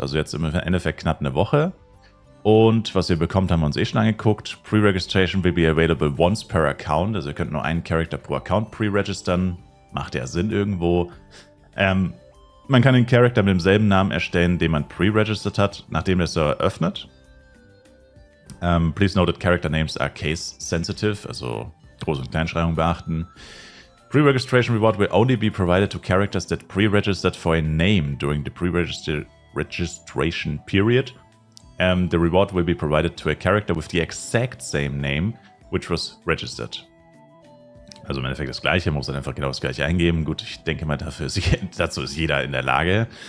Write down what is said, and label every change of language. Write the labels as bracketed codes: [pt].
[de] Also jetzt im Endeffekt knapp eine Woche. Und was ihr bekommt, haben wir uns schon angeguckt. [en] Pre-Registration will be available once per account. [de] Also ihr könnt nur einen Charakter pro Account pre-registern. Macht ja Sinn irgendwo. Man kann den Charakter mit demselben Namen erstellen, den man pre-registered hat, nachdem der Server öffnet. [en] Please note that character names are case sensitive. [de] Also Groß- und Kleinschreibung beachten. [en] Pre-registration reward will only be provided to characters that pre-registered for a name during the pre-registration period. The reward will be provided to a character with the exact same name, which was registered. [de] Also im Endeffekt das Gleiche, man muss dann einfach genau das Gleiche eingeben. Gut, ich denke mal, dazu ist jeder in der Lage.